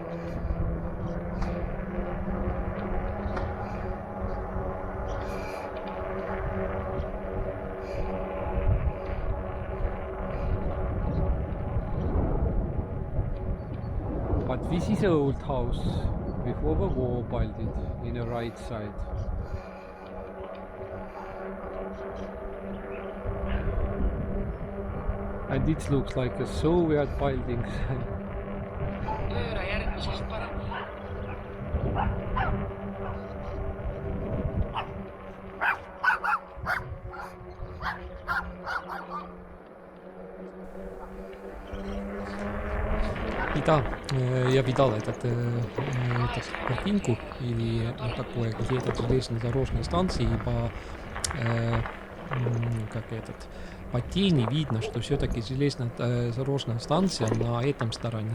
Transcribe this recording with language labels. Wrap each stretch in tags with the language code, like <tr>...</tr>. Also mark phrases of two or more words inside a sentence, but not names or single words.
<en>But this is an old house before the war built it in the right side. And it looks like a Soviet building.</en> <et>Pööra järgmisest paremale.</et> <ru>И да, я видал эту картинку или такое, где этот железнодорожной станции по тени видно, что все-таки железнодорожная станция на этом стороне.</ru>